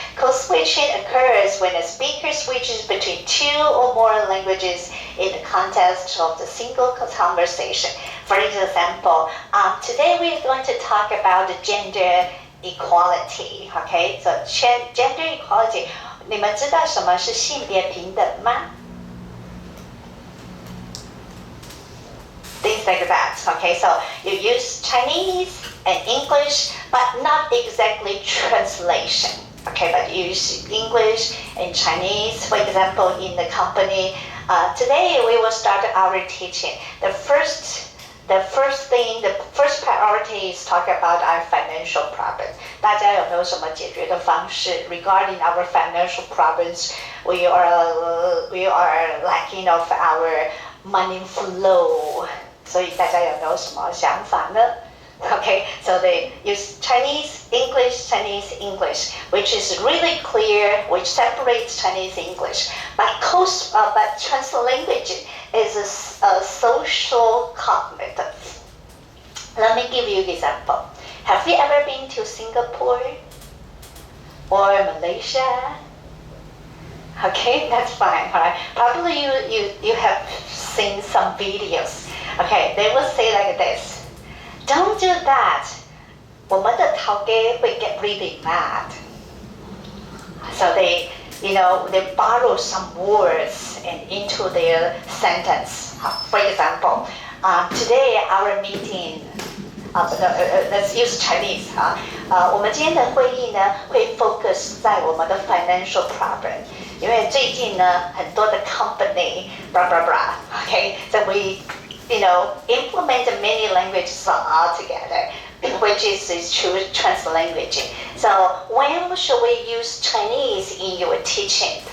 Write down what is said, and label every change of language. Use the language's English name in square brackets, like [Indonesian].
[English] Code switching occurs when a speaker switches between two or more languages in the context of the single conversation. For example, today we're going to talk about the gender equality. Okay, so gender equality. [Chinese] 你们知道什么是性别平等吗？ [English] Things like that. Okay, so you use Chinese and English, but not exactly translation. Okay, but you use English and Chinese. For example, in the company, today we will start our teaching. The first priority is talk about our financial problem. [Chinese] 大家有没有什么解决的方式 [English] regarding our financial problems? We are lacking of our money flow. [Chinese] 所以大家有没有什么想法呢？ [English] Okay, so they use Chinese, English, Chinese, English, which is really clear, which separates Chinese English. But translanguage is a social cognitive. Let me give you an example. Have you ever been to Singapore or Malaysia? Okay, that's fine. All right. Probably you have seen some videos. Okay, they will say like this. Don't do that. [Chinese] 我们的头家会 [English] get really mad. [Chinese] So they borrow some words into their sentence. [English] For example, today our meeting. Let's use Chinese. [Chinese] 我们今天的会议呢会 focus 在我们的 [English] financial problem. [Chinese] 因为最近呢很多的 [English] company blah blah blah. Okay, so we implement many languages all together, which is true translanguaging. So when should we use Chinese in your teaching?